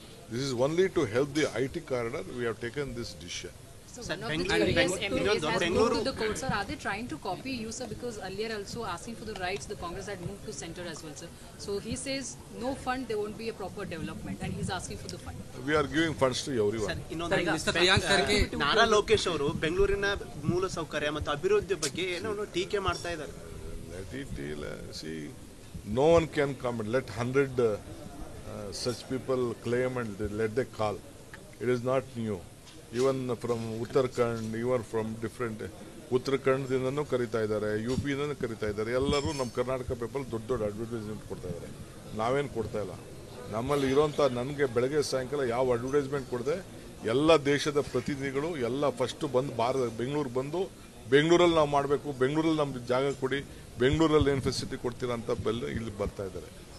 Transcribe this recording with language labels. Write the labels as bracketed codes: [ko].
[en] This is only to help the IT corridor. We have taken this decision. So Sir, one of the Bengaluru- previous MLAs has Bengaluru- moved to the court, sir. Are they trying to copy you, sir? Because earlier also asking for the rights, the Congress had moved to center as well, sir. So he says no fund, there won't be a proper development, and he's asking for the fund. We are giving funds to everyone. [kn] Sir, ಇನ್ನೊಂದು ನಾರಾ ಲೋಕೇಶ್ ಅವರು ಬೆಂಗಳೂರಿನ ಮೂಲ ಸೌಕರ್ಯ ಮತ್ತು ಅಭಿವೃದ್ಧಿ ಬಗ್ಗೆ ಏನೋ ಒಂದು ಟೀಕೆ ಮಾಡ್ತಾ ಇದ್ದಾರೆ. [en] Let it see. No one can come and let 100 such people claim and let they call. It is not new. Even from Uttarakhand, even from different [kn] ಉತ್ತರಾಖಂಡದಿಂದನೂ ಕರಿತಾ ಇದ್ದಾರೆ, UP-ಇಂದನೂ ಕರಿತಾ ಇದ್ದಾರೆ. ಎಲ್ಲರೂ ನಮ್ಮ ಕರ್ನಾಟಕ ಪೀಪಲ್ ದೊಡ್ಡ ದೊಡ್ಡ ಅಡ್ವರ್ಟೈಸ್ಮೆಂಟ್ ಕೊಡ್ತಾ ಇದ್ದಾರೆ. ನಾವೇನು ಕೊಡ್ತಾ ಇಲ್ಲ. ನಮ್ಮಲ್ಲಿ ಇರೋಂಥ ನನಗೆ ಬೆಳಗ್ಗೆ ಸಾಯಂಕಾಲ ಯಾವ ಅಡ್ವರ್ಟೈಸ್ಮೆಂಟ್ ಕೊಡದೆ ಎಲ್ಲ ದೇಶದ ಪ್ರತಿನಿಧಿಗಳು ಎಲ್ಲ ಫಸ್ಟ್ ಬಂದು ಬೆಂಗಳೂರು ಬಂದು ಬೆಂಗಳೂರಲ್ಲಿ ನಾವು ಮಾಡಬೇಕು, ಬೆಂಗಳೂರಲ್ಲಿ ನಮ್ಗೆ ಜಾಗ ಕೊಡಿ, ಬೆಂಗಳೂರಲ್ಲಿ ಏನು ಫೆಸಿಲಿಟಿ ಕೊಡ್ತೀರಾ ಅಂತ ಇಲ್ಲಿ ಬರ್ತಾ ಇದ್ದಾರೆ.